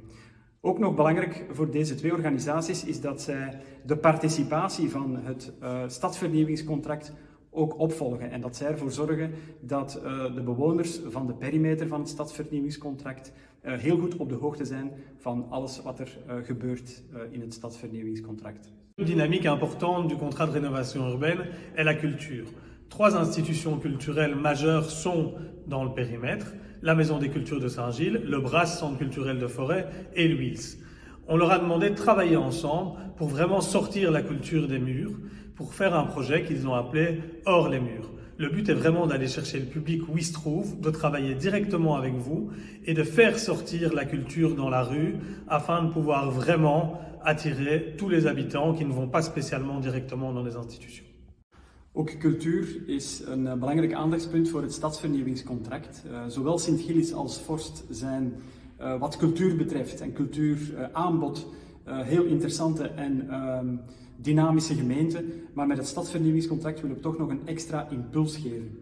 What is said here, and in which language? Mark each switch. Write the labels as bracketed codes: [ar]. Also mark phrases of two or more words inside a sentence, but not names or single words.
[nl] Ook nog belangrijk voor deze twee organisaties is dat zij de participatie van het stadsvernieuwingscontract ook opvolgen en dat zij ervoor zorgen dat de bewoners van de perimeter van het stadsvernieuwingscontract heel goed op de hoogte zijn van alles wat er gebeurt in het stadsvernieuwingscontract. [fr] Une dynamique importante du contrat de rénovation urbaine est la culture. Trois institutions culturelles majeures sont dans le périmètre, la Maison des Cultures de Saint-Gilles, le BRAS, Centre culturel de Forêt, et l'UILS. On leur a demandé de travailler ensemble pour vraiment sortir la culture des murs, pour faire un projet qu'ils ont appelé « Hors les murs ». Le but est vraiment d'aller chercher le public où il se trouve, de travailler directement avec vous et de faire sortir la culture dans la rue afin de pouvoir vraiment attirer tous les habitants qui ne vont pas spécialement directement dans les institutions. [nl] Ook cultuur is een belangrijk aandachtspunt voor het stadsvernieuwingscontract. Zowel Sint-Gilles als Vorst zijn wat cultuur betreft en cultuuraanbod heel interessante en dynamische gemeenten, maar met het stadsvernieuwingscontract willen we toch nog een extra impuls geven.